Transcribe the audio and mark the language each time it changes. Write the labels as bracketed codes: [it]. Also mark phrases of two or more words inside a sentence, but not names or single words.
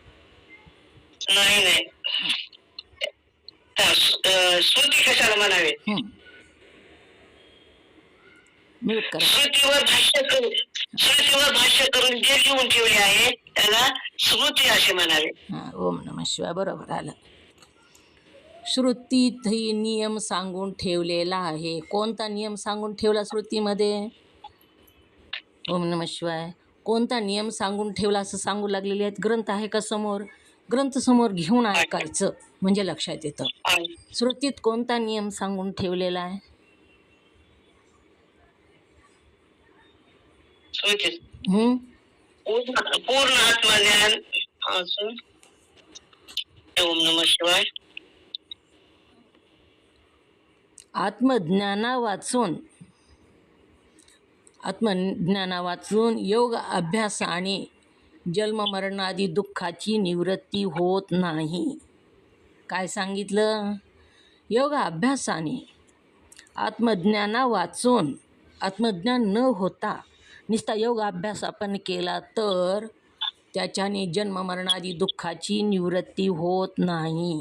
[mr] नाही. श्रुती कशाला म्हणावे? श्रुतीवर भाष्य करून जे लिहून ठेवले आहे त्याला स्मृती असे म्हणावे. [sa] ओम नमः शिवाय. [mr] बरोबर आलं. श्रुतीतही नियम सांगून ठेवलेला आहे. कोणता नियम सांगून ठेवला श्रुतीमध्ये? [sa] ओम नमः शिवाय. [mr] कोणता नियम सांगून ठेवला असं सांगू लागलेले आहेत. ग्रंथ आहे का समोर? ग्रंथ समोर घेऊन ऐकायचं म्हणजे लक्षात येतं. श्रुतीत कोणता नियम सांगून ठेवलेला आहे? पूर्ण आत्मज्ञान. [sa] ओम नमः शिवाय. [mr] आत्मज्ञाना वाचून योग अभ्यासाने जन्ममरणादी दुःखाची निवृत्ती होत नाही. काय सांगितलं? योग अभ्यासाने आत्मज्ञाना वाचून आत्मज्ञान न होता नुसता योग अभ्यास आपण केला तर त्याच्याने जन्ममरणादी दुःखाची निवृत्ती होत नाही.